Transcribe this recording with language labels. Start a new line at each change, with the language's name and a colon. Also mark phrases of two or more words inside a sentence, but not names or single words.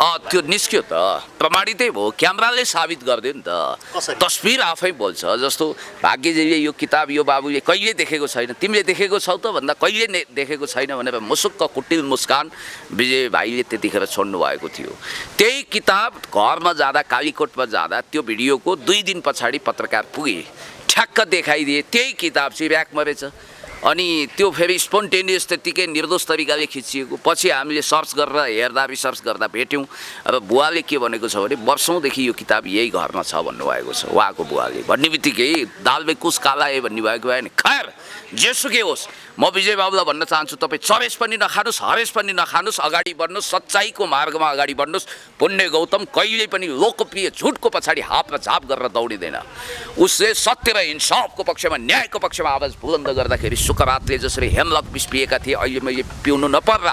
Nepali: त्यो निस्क्यो त प्रमाणितै भयो क्यामेराले साबित गरिदियो नि त तस्बिर आफै बोल्छ जस्तो भाग्यजीले यो किताब यो बाबुले कहिले देखेको छैन तिमीले देखेको छौ त भन्दा कहिले देखेको छैन भनेर मुसुक्क कुटिल मुस्कान विजय भाइले त्यतिखेर छोड्नु भएको थियो त्यही किताब घरमा जाँदा कालीकोटमा जाँदा त्यो भिडियोको 2 दिन पछाडि पत्रकार पुगे ठ्याक्क देखाइदिए त्यही किताब चाहिँ ऱ्याकमा रहेछ अनि त्यो फेरि स्पोन्टेनियस त्यत्तिकै निर्दोष तरिकाले खिचिएको। पछि हामीले सर्च गरेर रिसर्च गर्दा भेट्यौँ र बुवाले के भनेको छ भने वर्षौँदेखि यो किताब यही घरमा छ भन्नुभएको छ उहाँको बुवाले। भन्ने बित्तिकै
Hindi: दाल में कुस काला है
Nepali: भन्ने भएको भए नि खैर जेसुकै होस्, म विजय बाबुलाई भन्न चाहन्छु तपाईँ चरेस पनि नखानुहोस्, हरेस पनि नखानुहोस्, अगाडि बढ्नुहोस्, सच्चाइको मार्गमा अगाडि बढ्नुहोस्। पुण्य गौतम कहिले पनि लोकप्रिय झुटको पछाडि हात र झाप गरेर दौडिँदैन। उसले सत्य र इन्साफको पक्षमा, न्यायको पक्षमा आवाज बुलन्द गर्दाखेरि सुकरातले जसरी हेमलक विष पिएका थिए अहिले मैले पिउनु नपर्ला।